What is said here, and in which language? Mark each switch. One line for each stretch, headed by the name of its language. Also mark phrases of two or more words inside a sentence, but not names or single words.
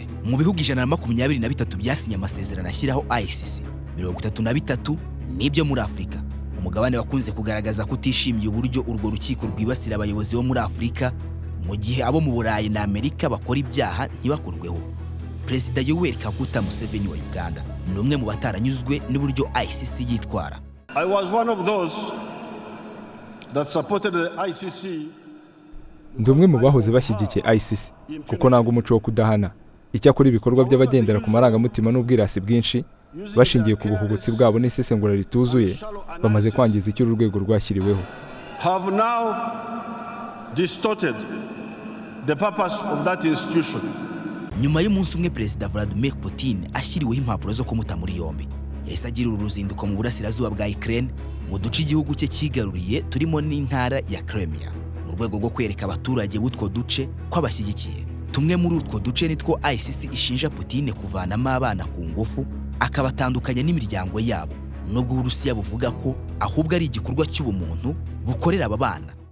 Kinyarwanda: Mu bihugu 123 byasinye amasezerano ashyiraho ICC, 33 n'ibyo muri Afurika. Umugabane wakunze kugaragaza kutishimiye uburyo urwo rukiko rwibasira abayobozi bo muri Afurika, mu gihe abo mu Burayi na Amerika bakora ibyaha ntibakurweho. Perezida Yoweri Kaguta Museveni wa Uganda ni umwe mu bataranyuzwe n'uburyo ICC yitwara.
English: I was one of those that supported the ICC.
Kinyarwanda: Ndi umwe mu bahoze bashyigikiye ICC kuko nanga umuco wo kudahana. Icyakora ibikorwa by'abagendera ku marangamutima n'ubwirasi bwinshi bashingiye ku buhubutsi bwabo n'isesengura rituzuye bamaze kwangiza icyo urwego rwashyiriweho.
English: Have now distorted the purpose of that institution.
Kinyarwanda: Nyuma y'umunsi umwe Perezida Vladimir Putin ashyiriweho impapuro zo kumuta muri yombi, yahise agira uruzinduko mu burasirazuba bwa Ukraine, mu duce igihugu cye kigaruriye turimo n'intara ya Crimea, mu rwego rwo kwereka abaturage b'utwo duce ko abashyigikiye. Tumwe muri utwo duce nitwo ICC ishinja Putin kuvanamo abana ku ngufu, akabatandukanya n'imiryango yabo, nubwo Uburusiya buvuga ko ahubwo ari igikorwa cy'ubumuntu bukorera aba bana.